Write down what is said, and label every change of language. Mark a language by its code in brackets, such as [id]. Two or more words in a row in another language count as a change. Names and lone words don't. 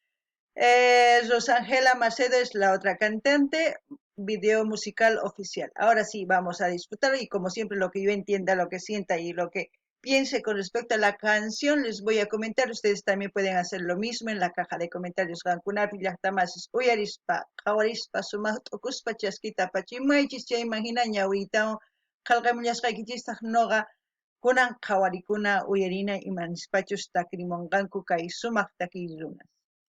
[es] Rosangela Macedo es la otra cantante, video musical oficial. Ahora sí, vamos a disfrutar y como siempre lo que yo entienda, lo que sienta y lo que piense con respecto a la canción, les voy a comentar. Ustedes también pueden hacer lo mismo en la caja de comentarios. [qu] Gankunapi llaqtamasis uyarispa, qawarispa, sumaq chaskita pachimaychis chay imagina ñawiytawan qallqamullasqaykichistaj noqa kunan qawarikuna uyarina imanispachus takrimunqanku kay sumaq takiy runas.